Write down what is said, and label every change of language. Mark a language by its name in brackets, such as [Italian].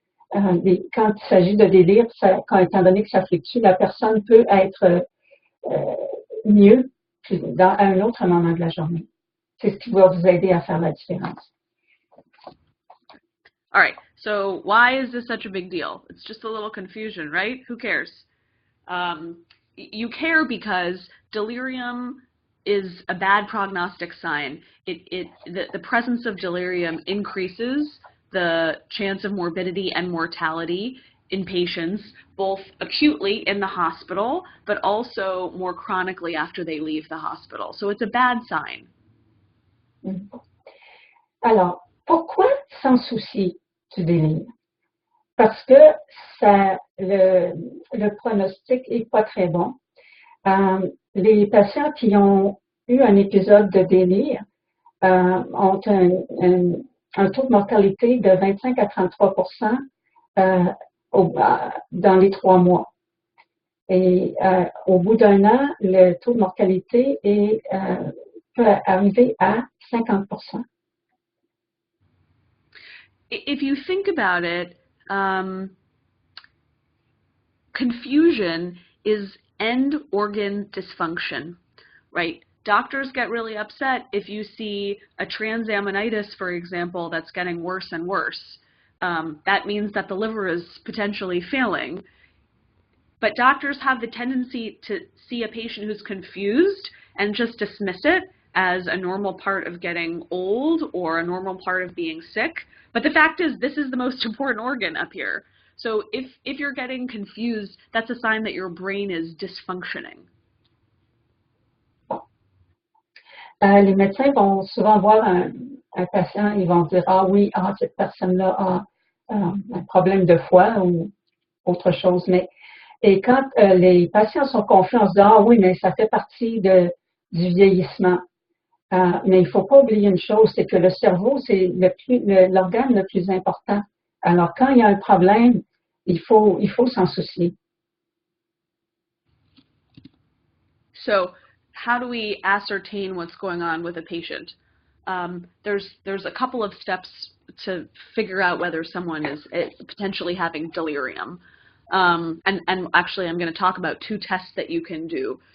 [English] Quand il s'agit de délire, étant donné que ça fluctue, la personne peut être mieux à un autre moment de la journée. C'est ce qui va vous aider à faire la différence. All right, so why is this such a big deal? It's just a little confusion, right? Who cares? You care because delirium is a bad prognostic sign. The presence of delirium increases the chance of morbidity and mortality in patients, both acutely in the hospital, but also more chronically after they leave the hospital. So it's a bad sign. [French] Alors, pourquoi s'en soucier du délire? Parce que le pronostic n'est pas très bon. Les patients qui ont eu un épisode de délire ont un taux de mortalité de 25 à 33% dans les 3 mois. Et au bout d'un an, le taux de mortalité peut arriver à 50%. [English] If you think about it, confusion is end organ dysfunction, right? Doctors get really upset if you see a transaminitis, for example, that's getting worse and worse. That means that the liver is potentially failing. But doctors have the tendency to see a patient who's confused and just dismiss it as a normal part of getting old or a normal part of being sick. But the fact is, this is the most important organ up here. So if you're getting confused, that's a sign that your brain is dysfunctioning. [French] Les médecins vont souvent voir un patient, ils vont dire, ah oui, ah, cette personne-là a un problème de foie ou autre chose. Et quand les patients sont confiants, on se dit, ah oui, mais ça fait partie du vieillissement. Mais il ne faut pas oublier une chose, c'est que le cerveau, c'est l'organe le plus important. Alors, quand il y a un problème, il faut s'en soucier. [English] So, how do we ascertain what's going on with a patient? There's a couple of steps to figure out whether someone is potentially having delirium. And actually, I'm going to talk about 2 tests that you can do.